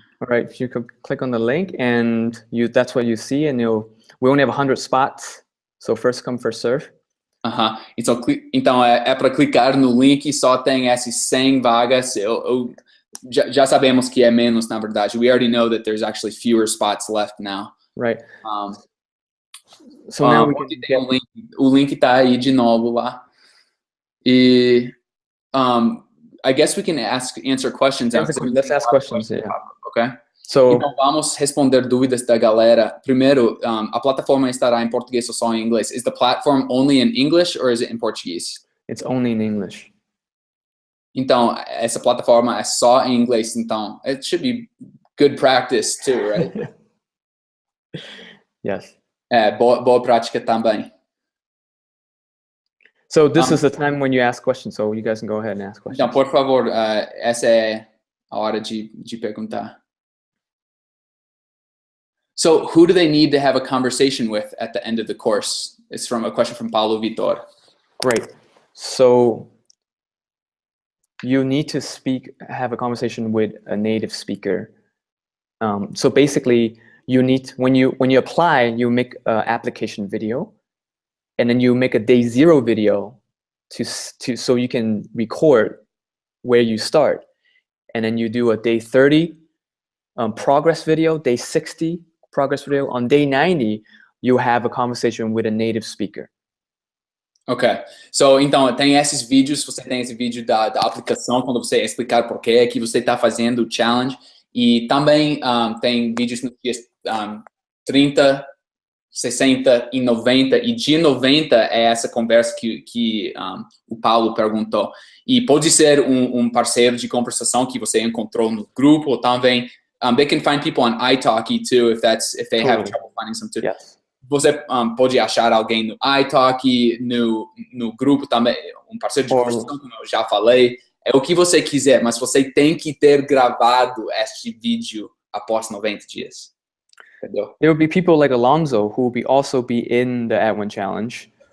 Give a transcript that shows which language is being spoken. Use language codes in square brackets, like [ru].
[en] If you could click on the link and that's what you see, and we only have 100 spots. So first come, first serve. [pt] Então é para clicar no link, só tem essas 100 vagas. Já sabemos que é menos, na verdade. [en] We already know that there's actually fewer spots left now. Right. So now we can get... [pt] o link tá aí de novo lá. [en] E I guess we can answer questions now. Let's ask questions, yeah. Okay? So, [pt] então vamos responder dúvidas da galera. Primeiro, a plataforma estará em português ou só em inglês? [en] Is the platform only in English or is it in Portuguese? It's only in English. [pt] Então, essa plataforma é só em inglês, então [en] it should be good practice too, right? Yes. [pt] Boa prática também. [en] So this is the time when you ask questions, so you guys can go ahead and ask questions. [pt] Então, por favor, essa é a hora de perguntar. [en] So, who do they need to have a conversation with at the end of the course? It's from a question from Paulo Vitor. Great. So, you need to have a conversation with a native speaker. So basically, you need when you apply, you make an application video, and then you make a day 0 video so you can record where you start. And then you do a day 30 progress video, day 60 progress video. On day 90, you have a conversation with a native speaker. Ok. [pt] So, então, tem esses vídeos, você tem esse vídeo da aplicação, quando você explicar por que que você está fazendo o challenge. E também tem vídeos nos dias 30, 60 e 90. E dia 90 é essa conversa que o Paulo perguntou. E pode ser um parceiro de conversação que você encontrou no grupo, ou também [en] they can find people on italki too if they have trouble finding some too. Yes. [pt] Você pode achar alguém no italki, no grupo também, um parceiro de conversação, como eu já falei. É o que você quiser, mas você tem que ter gravado este vídeo após 90 dias. Entendeu? [en] There will be people like Alonzo who will also be in the Add1Challenge.